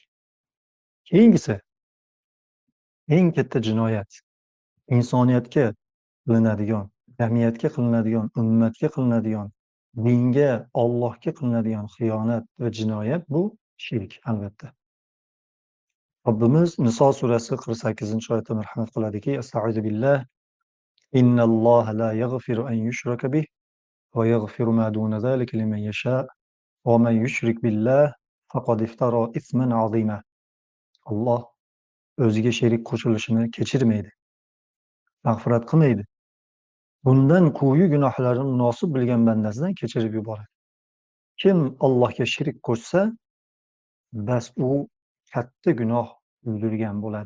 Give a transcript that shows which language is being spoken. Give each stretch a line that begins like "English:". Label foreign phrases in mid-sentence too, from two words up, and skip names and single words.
Uzbek: Keyingisi eng katta jinoyat insoniyatga qilinadigan, jamiyatga qilinadigan, ummatga qilinadigan, dinga, Allohga qilinadigan xiyonat va jinoyat bu shirk albatta. Robbimiz Niso surasi 48-oyatda marhamat qiladiki:
Arabic: "أستعيذ بالله. إن الله لا يغفر أن يشرك به ويغفر ما دون ذلك لمن يشاء ومن يشرك بالله فقد افترى إثما عظيما."
Uzbek: Alloh o'ziga sherik qo'shilishini kechirmaydi, mag'firat qilmaydi. Bundan quyi gunohlarini munosib bilgan bandasidan kechirib yuboradi. Kim Allohga shirik qo'shsa, bas u katta gunoh uydirgan bo'ladi.